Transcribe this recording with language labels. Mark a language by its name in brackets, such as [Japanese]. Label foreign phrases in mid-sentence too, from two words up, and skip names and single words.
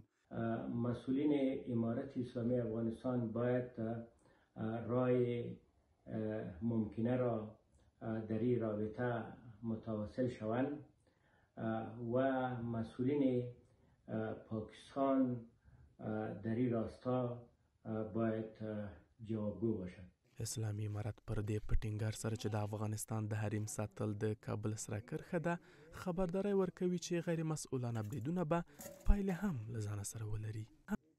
[Persian] مسئولین امارت اسلامی افغانستان باید رای ممکنه را در این رابطه متواصل شوند و مسئولین پاکستان در این راستا باید جوابگو باشند. [Pashto] اسلامي امارت پر دې په ټینګار سره چې د افغانستان د حریم ساتل د کابل سره کرښه ده خبرداری ورکوي چې غیر مسؤلانه بریدونه به پایلې هم له ځانه سره ولري.